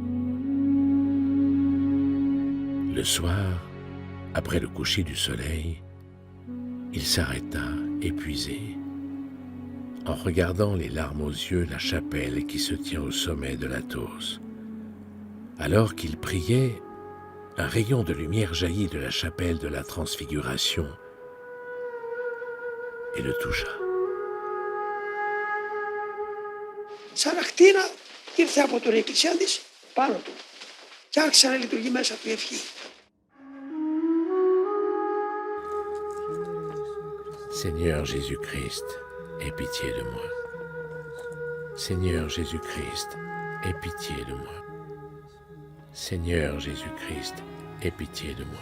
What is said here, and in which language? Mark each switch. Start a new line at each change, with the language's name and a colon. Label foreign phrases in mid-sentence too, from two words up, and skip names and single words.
French: Le soir, après le coucher du soleil, il s'arrêta, épuisé, en regardant les larmes aux yeux la chapelle qui se tient au sommet de l'Athos. Alors qu'il priait, un rayon de lumière jaillit de la chapelle de la Transfiguration et le toucha.
Greek: Σαν ακτίνα ήρθε από τον εκκλησία της πάνω του και άρχισε να λειτουργεί μέσα του η ευχή.
French: Seigneur Jésus-Christ, aie pitié de moi. Seigneur Jésus-Christ, aie pitié de moi. Seigneur Jésus-Christ, aie pitié de moi.